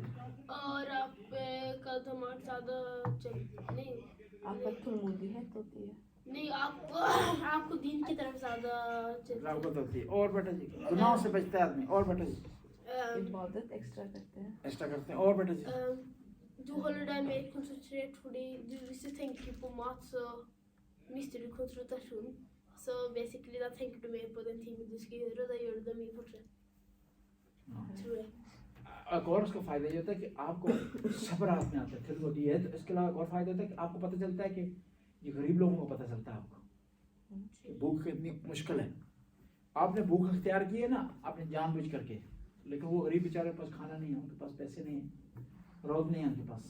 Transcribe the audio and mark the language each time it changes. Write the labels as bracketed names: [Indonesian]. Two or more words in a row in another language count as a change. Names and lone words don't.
[Hindi] और आप का दिमाग ज़्यादा चल नहीं आपका थुलमुदीहत होती है, नहीं आपको दीन की तरफ ज़्यादा रगबत होती है। और बेटा जी, गुनाहों से बचता है आदमी। और बेटा जी, इबादत एक्स्ट्रा करते हैं। एक्स्ट्रा करते हैं। और बेटा जी, [Swedish] Du håller dig mer koncentrerad för [Norwegian] hvis du tenker på mat så mister du konsentrasjonen. Så basically da tenker du mer på den tingen du skal gjøre, og da gjør du det mye fortere. Tror jeg. [Hindi] एक और उसका फायदा ये होता है कि आपको सब्र हाथ में आता है, फिर होती है। तो इसके अलावा एक और फायदा होता है कि आपको पता चलता है कि ये गरीब लोगों को पता चलता है आपको कि भूख कितनी मुश्किल है। आपने भूख अख्तियार की है ना, आपने जानबूझ करके, लेकिन वो गरीब बेचारे के पास खाना नहीं है, उनके पास पैसे नहीं है, रोज नहीं है उनके पास।